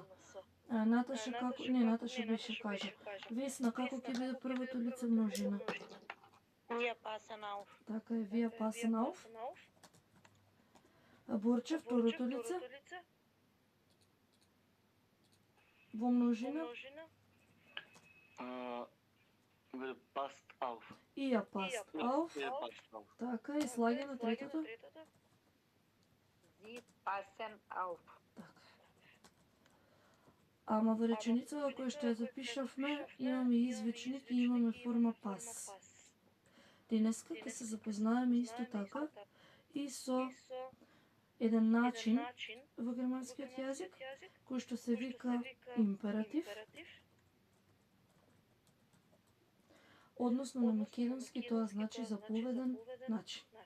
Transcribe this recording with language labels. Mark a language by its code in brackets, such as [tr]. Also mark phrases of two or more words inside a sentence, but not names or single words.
[mk] Наташа како... Не, Наташа беше кажа. Весна, како ќе биде првото лице множина? [de] Wir passen auf. [mk] Така е, [de] wir passen auf. [mk] Борче, второто лице? Во множина? [de] Passt auf. Ihr passt auf. [mk] Така е, слагено третото? [de] Sie passen auf. [mk] Така. Ама во реченицава која што ја запишавме, имаме извичник и имаме форма пас. Денеска ќе се запознаеме исто така и со еден начин во германскиот јазик, кој што се вика императив, Односно на македонски тоа значи заповеден начин.